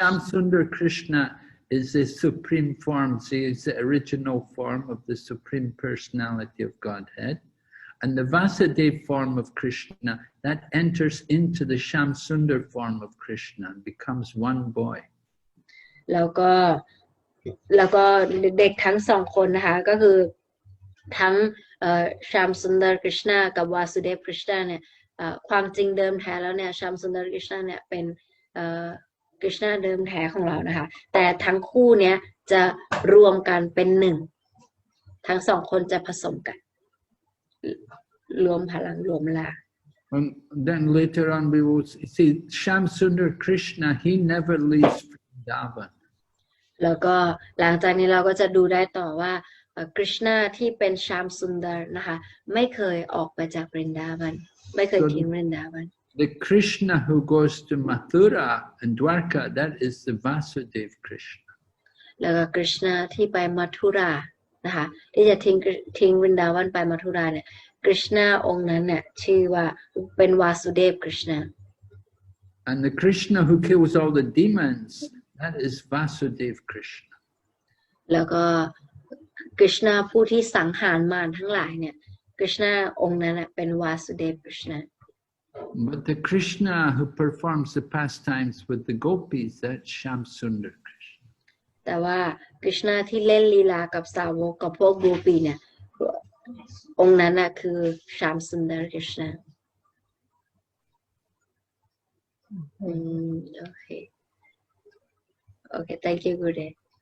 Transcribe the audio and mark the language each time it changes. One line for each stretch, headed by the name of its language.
English: Shamsundar Krishna is the supreme form. See, it's the original form of the supreme personality of Godhead. And the Vasudev form of Krishna, that enters into the Shamsundar form of Krishna and becomes one boy.
Thai: แล้วก็เด็กทั้งสองคนนะคะก็คือทั้งชามสุนดร์กฤษณากับวาสุเดฟกฤษณาเนี่ยความจริงเดิมแท้แล้วเนี่ยชามสุนดร์กฤษณาเนี่ยเป็นกฤษณาเดิมแท้ของเรานะคะแต่ทั้งคู่เนี้ยจะรวมกันเป็นหนึ่งทั้งสองคนจะผสมกันรวมพลังรวมลา
English: And then later on we will see Shamsundar Krishna, he never leaves Vrindavan.
Thai: แล้วก็หลังจากนี้เราก็จะดูได้ต่อว่ากฤษณาที่เป็นชามสุนดร์นะคะไม่เคยออกไปจากวรินดาวันไม่เคยทิ้งวรินดาวัน
English: The Krishna who goes to Mathura and Dwarka, that is the Vasudev Krishna.
Thai: แล้วก็กฤษณาที่ไปมัทุรานะคะที่จะทิ้งวรินดาวันไปมัทุราเนี่ยกฤษณาองค์นั้นเนี่ยชื่อว่าเป็นวาสุเดฟกฤษณา
English: And the Krishna who kills all the demons, that is Vasudev Krishna.
Thai: แล้วก็กฤษณาผู้ที่สังหารมารทั้งหลายเนี่ยกฤษณาองค์นั้นเป็นวาสุเดฟกฤษณา
English: But the Krishna who performs the pastimes with the gopis, that's Shamsundar Krishna.
Thai: แต่ว่ากฤษณาที่เล่นลีลากับสาวกกับพวกโกปีเนี่ยองค์นั้นคือชามสุนดร์กฤษณาโอเค
English: thank you Gurudev